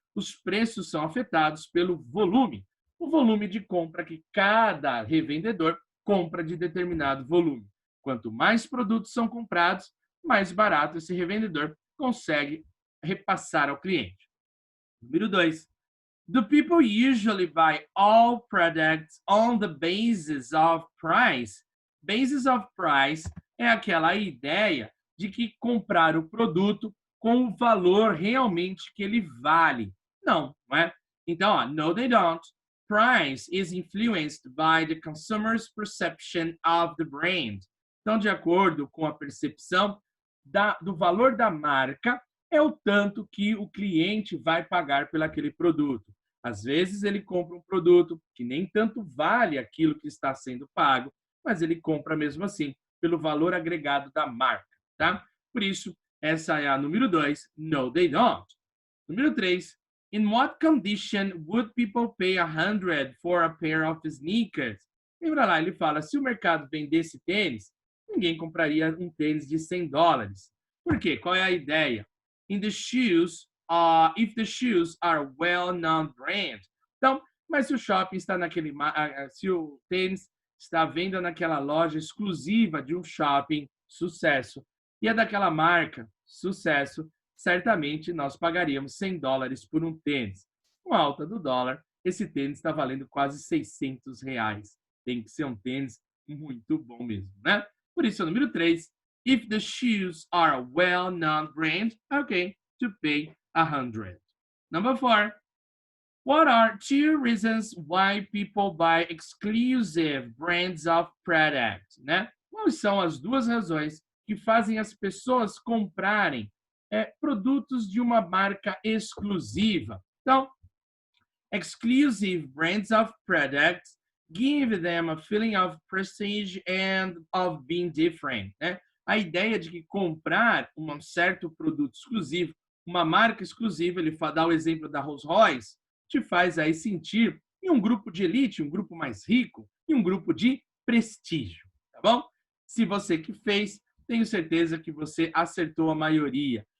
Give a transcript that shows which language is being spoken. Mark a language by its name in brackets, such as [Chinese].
[Portuguese] Os preços são afetados pelo volume. O volume de compra que cada revendedor compra de determinado volume. Quanto mais produtos são comprados, mais barato esse revendedor consegue repassar ao cliente. Número 2. [English] Do people usually buy all products on the basis of price? Basis of price [Portuguese] é aquela ideia de que comprar o produto com o valor realmente que ele vale. Não, não é? Então, ó, [English] no, they don't. Price is influenced by the consumer's perception of the brand. [Portuguese] Então, de acordo com a percepção do valor da marca, é o tanto que o cliente vai pagar por aquele produto. Às vezes, ele compra um produto que nem tanto vale aquilo que está sendo pago, mas ele compra mesmo assim, pelo valor agregado da marca. Tá? Por isso, essa é a número 2, [English] no, they don't. [Portuguese] Número 3, [English] in what condition would people pay 100 for a pair of sneakers? [Portuguese] Lembra lá, ele fala, se o mercado vendesse tênis, ninguém compraria um tênis de $100. Por quê? Qual é a ideia? [English] In the shoes, if the shoes are well-known brand. [Portuguese] Então, mas se o shopping está naquele, se o tênis está à venda naquela loja exclusiva de um shopping, sucesso, e é daquela marca, sucesso, certamente nós pagaríamos $100 por um tênis. Com a alta do dólar, esse tênis está valendo quase R$600. Tem que ser um tênis muito bom mesmo, né? Por isso, o número 3, [English] if the shoes are a well-known brand, okay, to pay 100. Number 4, what are 2 reasons why people buy exclusive brands of products, né? [Portuguese] Quais são as 2 razões que fazem as pessoas comprarem produtos de uma marca exclusiva? [English] Então, exclusive brands of products give them a feeling of prestige and of being different, né? [Portuguese] A ideia de que comprar um certo produto exclusivo, uma marca exclusiva, ele dá o exemplo da Rolls Royce, te faz aí sentir em um grupo de elite, um grupo mais rico, e um grupo de prestígio, tá bom? Se você que fez, tenho certeza que você acertou a maioria.